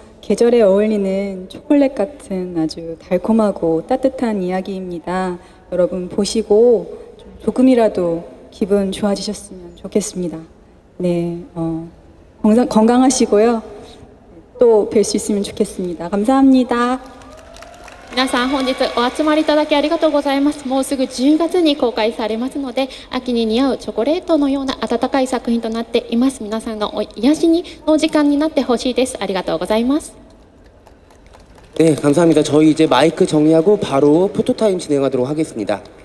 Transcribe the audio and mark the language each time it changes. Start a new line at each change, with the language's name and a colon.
Korean: 계절에 어울리는 초콜릿 같은 아주 달콤하고 따뜻한 이야기입니다. 여러분 보시고 조금이라도 기분 좋아지셨으면 좋겠습니다. 네, 건강하시고요. 또 뵐 수 있으면 좋겠습니다. 감사합니다.
Japanese: 皆さん本日お集まりいただきありがとうございます。もうすぐ10月に公開されますので、秋に似合うチョコレートのような温かい作品となっています。皆さんのお癒しにの時間になってほしいです。ありがとうございます。
Korean: 네, 감사합니다. 저희 이제 마이크 정리하고 바로 포토타임 진행하도록 하겠습니다.